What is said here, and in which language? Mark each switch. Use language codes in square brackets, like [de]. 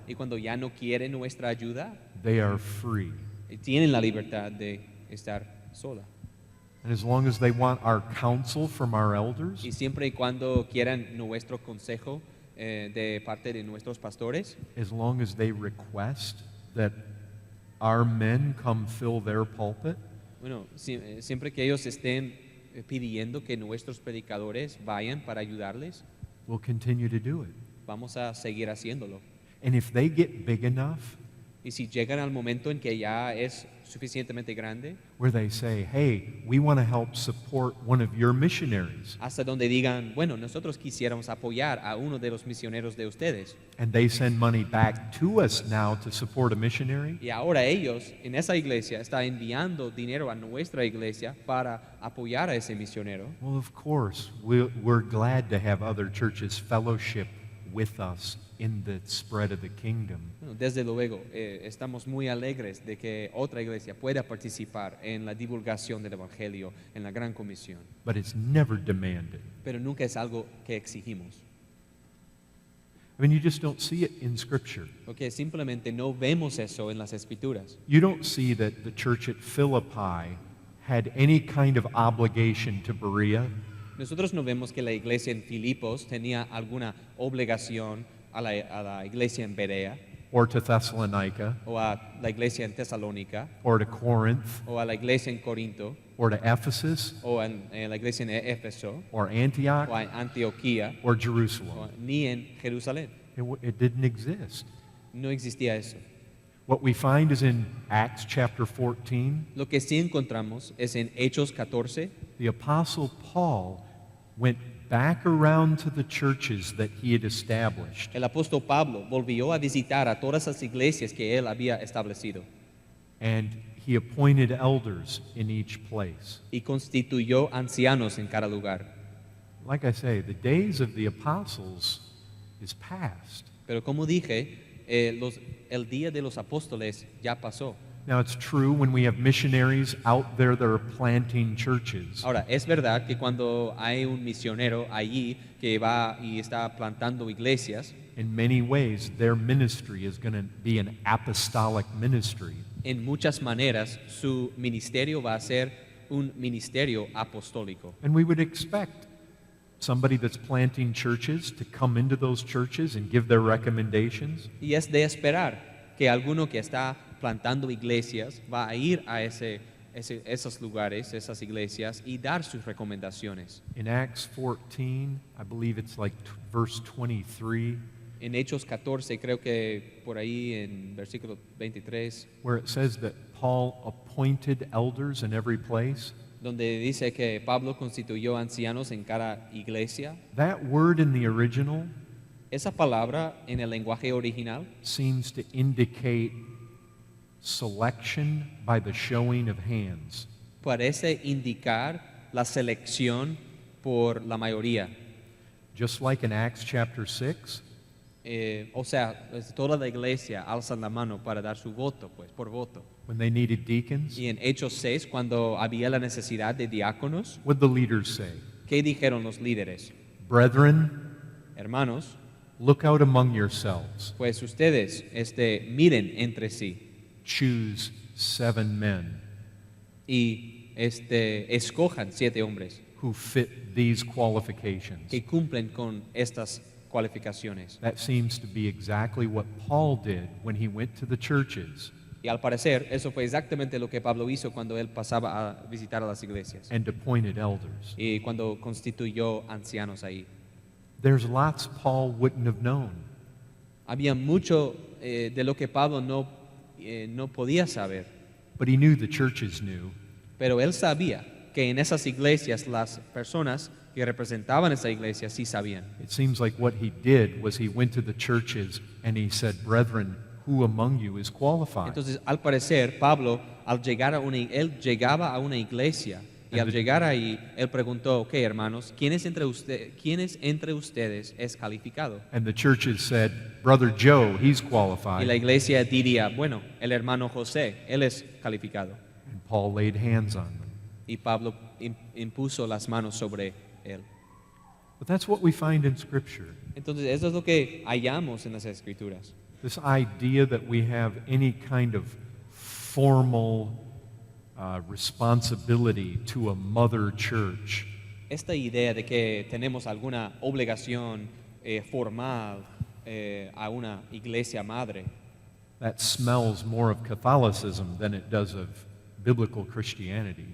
[es] Y cuando ya no quieren nuestra ayuda, [en] they are free. [es] tienen la libertad de estar sola. [en] And as long as they want our counsel from our elders, [es] Y siempre y cuando quieran nuestro consejo de parte de nuestros pastores, [en] as long as they request that our men come fill their pulpit, [es] bueno, siempre que ellos estén pidiendo que nuestros predicadores vayan para ayudarles, [en] we'll continue to do it. [es] vamos a seguir haciéndolo. [en] And if they get big enough [es] Y si llegan al momento en que ya es suficientemente grande, [en] where they say, hey, we want to help support one of your missionaries, [es] hasta donde digan, bueno, nosotros quisiéramos apoyar a uno de los misioneros de ustedes, [en] and they send money back to us now to support a missionary, [es] y ahora ellos en esa iglesia están enviando dinero a nuestra iglesia para apoyar a ese misionero, [en] well, of course, we're glad to have other churches fellowship with us in the spread of the kingdom. [es] bueno, desde luego estamos muy alegres de que otra iglesia pueda participar en la divulgación del evangelio, en la gran comisión, [en] But it's never demanded. [es] pero nunca es algo que exigimos, [en] I mean, you just don't see it in Scripture. [es] porque simplemente no vemos eso en las escrituras. [en] You don't see that the church at Philippi had any kind of obligation to Berea. [es] Nosotros no vemos que la iglesia en Filipos tenía alguna obligación a la iglesia en Berea, [en] or to Thessalonica, [es] o a la iglesia en Tesalónica, [en] or to Corinth, [es] o a la iglesia en Corinto, [en] or to Ephesus, [es] o en la iglesia en Éfeso, [en] or Antioch, [es] o en Antioquía, [en] or [es] o [en] Jerusalem. [es] ni en Jerusalén. [en] It didn't exist. [es] No existía eso. [en] What we find is in Acts chapter 14, [es] Lo que sí encontramos es en Hechos 14, [en] the Apostle Paul went back around to the churches that he had established, [es] el apóstol Pablo volvió a visitar a todas las iglesias que él había establecido [en] and he appointed elders in each place. [es] y constituyó ancianos en cada lugar. [en] Like I say, the days of the apostles is past. [es] Pero como dije, el día de los apóstoles ya pasó. [en] Now, it's true when we have missionaries out there that are planting churches. [es] Ahora, es verdad que cuando hay un misionero allí que va y está plantando iglesias, [en] In many ways, their ministry is going to be an apostolic ministry. [es] en muchas maneras su ministerio va a ser un ministerio apostólico. [en] And we would expect somebody that's planting churches to come into those churches and give their recommendations. [es] Y es de esperar que alguno que está plantando iglesias va a ir a esos lugares, esas iglesias, y dar sus recomendaciones. [en] In Acts 14, I believe it's like verse 23, [es] En Hechos 14, creo que por ahí en versículo 23, [en] where it says that Paul appointed elders in every place. [es] donde dice que Pablo constituyó ancianos en cada iglesia, [en] That word in the original [es] esa palabra en el lenguaje original [en] seems to indicate selection by the showing of hands. [es] parece indicar la selección por la mayoría. [en] Just like in Acts chapter 6, [es] O sea, toda la iglesia alza la mano para dar su voto, pues, por voto. [en] when they needed deacons, [es] Y en Hechos 6, cuando había la necesidad de diáconos, [en] what did the leaders say? [es] ¿qué dijeron los líderes? [en] Brethren, [es] Hermanos, [en] look out among yourselves, [es] pues ustedes miren entre sí [en] choose 7 men [es] y escojan 7 hombres [en] who fit these qualifications. [es] que cumplen con estas cualificaciones. [en] That seems to be exactly what Paul did when he went to the churches [es] Y al parecer, eso fue exactamente lo que Pablo hizo cuando él pasaba a visitar a las iglesias [en] and appointed elders. [es] y cuando constituyó ancianos ahí. [en] There's lots Paul wouldn't have known. [es] Había mucho de lo que Pablo no podía saber, [en] But he knew the churches knew, [es] pero él sabía que en esas iglesias las personas que representaban esa iglesia sí sabían. [en] it seems like what he did was he went to the churches and he said, "Brethren, who among you is qualified?" [es] Entonces, al parecer, Pablo, él llegaba a una iglesia y al llegar ahí, él preguntó, ok, hermanos, ¿quién entre ustedes es calificado? [en] And the churches said, "Brother Joe, he's [es] Y la [en] qualified." [es] iglesia diría, bueno, el hermano José, él es calificado. [en] And Paul laid hands on them. [es] Y Pablo impuso las manos sobre él. [en] But that's what we find in Scripture. [es] Entonces, eso es lo que hallamos en las Escrituras. [en] This idea that we have any kind of formal responsibility to a mother church [es] Esta idea de que tenemos alguna obligación formal a una iglesia madre, [en] that smells more of Catholicism than it does of biblical Christianity.